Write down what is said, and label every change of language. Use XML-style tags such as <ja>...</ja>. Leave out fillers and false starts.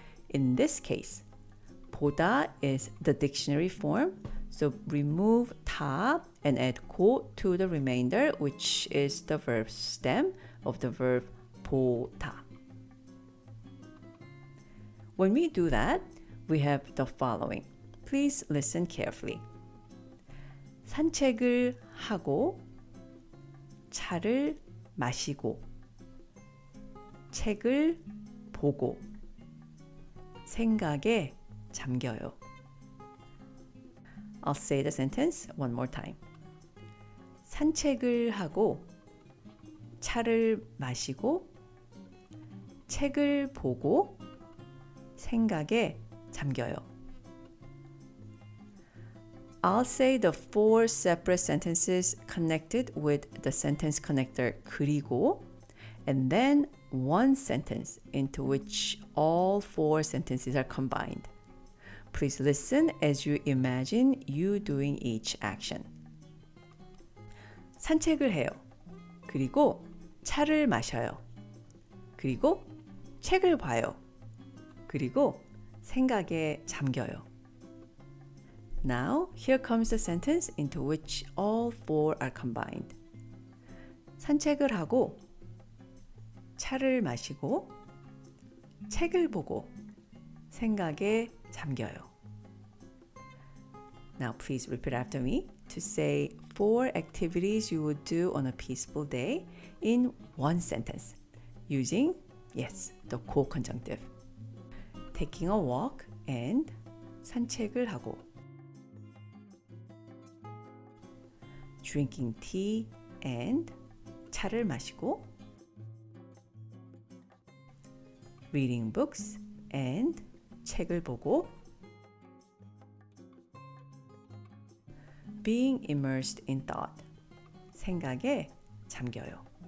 <en>In this case, 보다 is the dictionary form, so remove ta and add go to the remainder, which is the verb stem of the verb 보다. When we do that, we have the following. Please listen carefully.</en> <ko>산책을 하고 차를 마시고 책을 보고 생각에 잠겨요.</ko> <en>I'll say the sentence one more time.</en> <ko>산책을 하고 차를 마시고 책을 보고 생각에 잠겨요.</ko> <en>I'll say the 4 separate sentences connected with the sentence connector 그리고, and then one sentence into which all 4 sentences are combined. Please listen as you imagine you doing each action.</en> <ko>산책을 해요. 그리고 차를 마셔요. 그리고 책을 봐요. 그리고 생각에 잠겨요.</ko> <en>Now, here comes the sentence into which all 4 are combined.</en> <ko>산책을 하고 차를 마시고 책을 보고 생각에 잠겨요.</ko> <en>Now please repeat after me to say 4 activities you would do on a peaceful day in one sentence using, yes, the co-conjunctive. Taking a walk and</en> <ko>산책을 하고</ko> <en>drinking tea and</en> <ko>차를 마시고</ko> <en>reading books and</en> <ko>책을 보고</ko> <en>being immersed in thought</en> <ko>생각에 잠겨요.</ko>